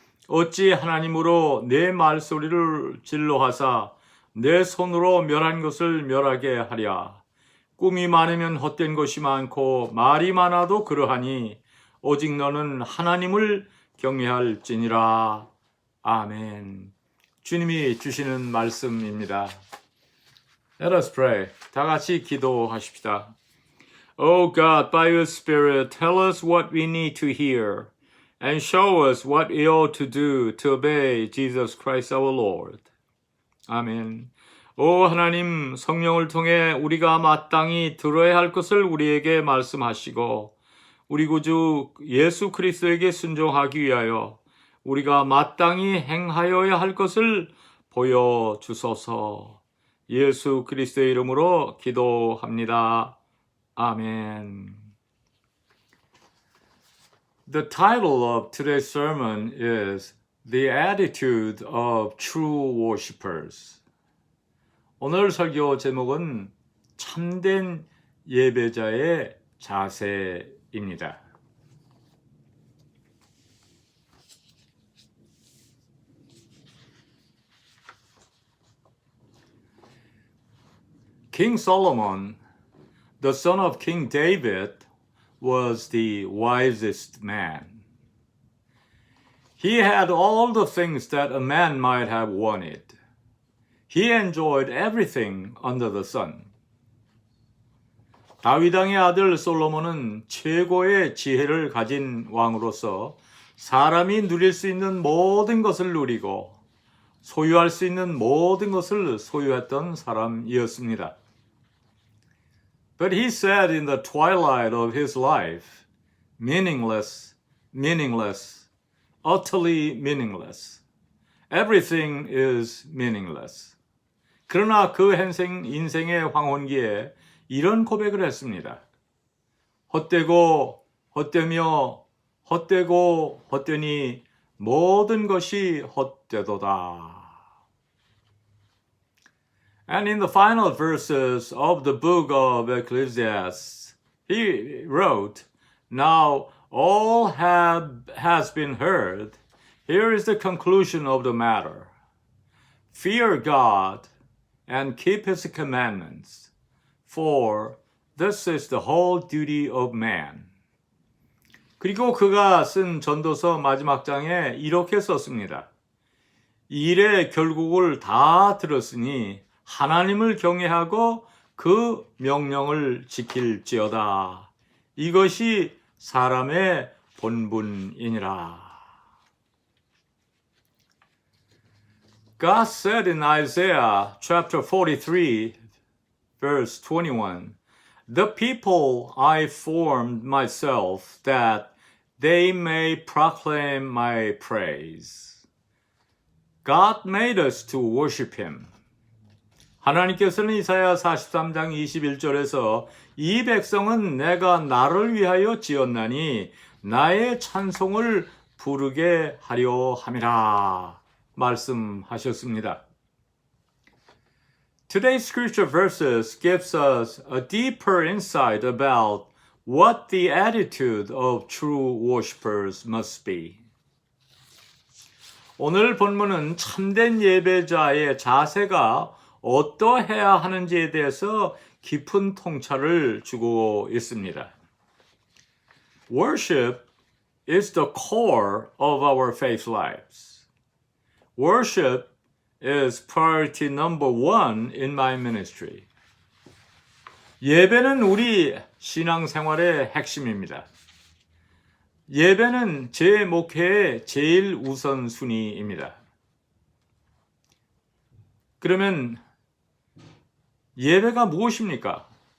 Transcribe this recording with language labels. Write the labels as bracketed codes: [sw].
[ko] 어찌 하나님으로 내 말소리를 진로하사 내 손으로 멸한 것을 멸하게 하랴. 꿈이 많으면 헛된 것이 많고 말이 많아도 그러하니 오직 너는 하나님을 경외할지니라. 아멘. 주님이 주시는 말씀입니다. [en] Let us pray. [ko] 다 같이 기도하십시다. [en] Oh God, by your Spirit, tell us what we need to hear and show us what we ought to do to obey Jesus Christ our Lord. [ko] 아멘. 오 하나님, 성령을 통해 우리가 마땅히 들어야 할 것을 우리에게 말씀하시고 우리 구주 예수 그리스도에게 순종하기 위하여 우리가 마땅히 행하여야 할 것을 보여주소서. 예수 그리스도의 이름으로 기도합니다. 아멘. [en] The title of today's sermon is The Attitude of True Worshippers. [ko] 오늘 설교 제목은 참된 예배자의 자세 입니다. [en] King Solomon, the son of King David, was the wisest man. He had all the things that a man might have wanted. He enjoyed everything under the sun. [ko] 다윗 왕의 아들 솔로몬은 최고의 지혜를 가진 왕으로서 사람이 누릴 수 있는 모든 것을 누리고 소유할 수 있는 모든 것을 소유했던 사람이었습니다. [en] But he said in the twilight of his life, meaningless, meaningless, utterly meaningless. Everything is meaningless. [ko] 그러나 그 인생의 황혼기에 이런 고백을 했습니다. 헛되고 헛되며 헛되고 헛되니 모든 것이 헛되도다. [en] And in the final verses of the book of Ecclesiastes, he wrote, Now all has been heard. Here is the conclusion of the matter. Fear God and keep his commandments, for this is the whole duty of man. [ko] 그리고 그가 쓴 전도서 마지막 장에 이렇게 썼습니다. 일의 결국을 다 들었으니 하나님을 경외하고 그 명령을 지킬지어다. 이것이 사람의 본분이니라. [en] God said in Isaiah chapter 43, verse 21, The people I formed myself that they may proclaim my praise. God made us to worship him. [ko] 하나님께서는 이사야 43장 21절에서 이 백성은 내가 나를 위하여 지었나니 나의 찬송을 부르게 하려 함이라 말씀하셨습니다. [en] Today's scripture verses gives us a deeper insight about what the attitude of true worshipers must be. [ko] 오늘 본문은 참된 예배자의 자세가 어떠해야 하는지에 대해서 깊은 통찰을 주고 있습니다. [en] Worship is the core of our faith lives. Worship is priority number one in my ministry. [ko] 예배는 우리 신앙생활의 핵심입니다. 예배는 제 목회의 제일 우선순위입니다. 그러면 예배가 무엇입니까?